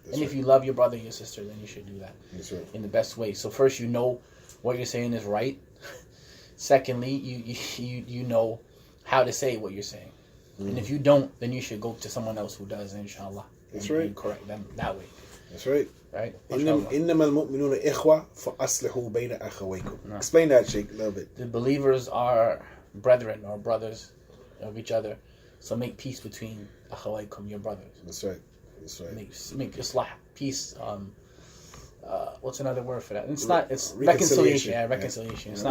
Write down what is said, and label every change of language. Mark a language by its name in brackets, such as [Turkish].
[English] And if you love your brother and your sister, then you should do that in the best way. So first, you know what you're saying is right. Secondly, you know how to say what you're saying. And if you don't, then you should go to someone else who does, inshallah. That's right. And correct them that way. That's right. Right? [Arabic] إنما المؤمنون إخوة فأصلحوا بين أخويكم. [English] Explain that, Sheikh, a little bit. The believers are brethren or brothers of each other. So make peace between akhawaykum, your brothers. That's right. Make islah, peace. What's another word for that? It's reconciliation. Yeah, reconciliation. It's not